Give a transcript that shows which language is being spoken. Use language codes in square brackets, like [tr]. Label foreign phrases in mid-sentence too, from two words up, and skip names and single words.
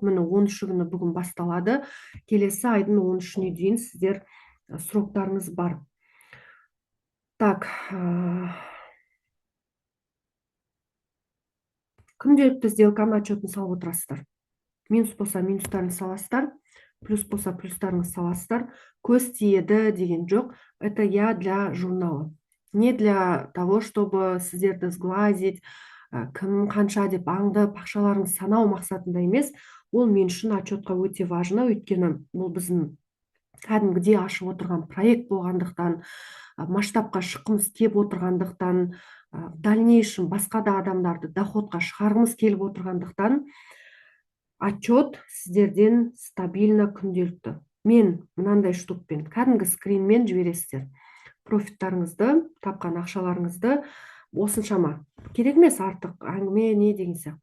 [kk] Міне 13 күні бүгін басталады. Келесі айдың 13-не дейін сіздер сроктарыңыз бар. Так, күнделікті сделканы отчетін салып отырасыздар. Минус болса минустарын саласыздар, плюс болса плюстарыңыз саласыздар. Көз тиеді деген жоқ. [ru] Это я для журнала. Не для того, чтобы [kk] сіздерді сглазить, кім қанша деп аңдып ақшаларыңыз санау мақсатында емес. Ол мен үшін отчетқа өте важно, өйткені бұл біздің кәдімгідей ашып отырған проект болғандықтан, масштабқа шыққымыз келіп отырғандықтан, [ru] в дальнейшем [kk] басқа да адамдарды доходқа шығарғымыз келіп отырғандықтан, отчет сіздерден стабильно күнделікті. Мен мынандай штукпен, кәдімгі скринмен жібересіздер. Профиттарыңызды, тапқан ақшаларыңызды, осыншама керек емес артық әңгіме не деген сияқты.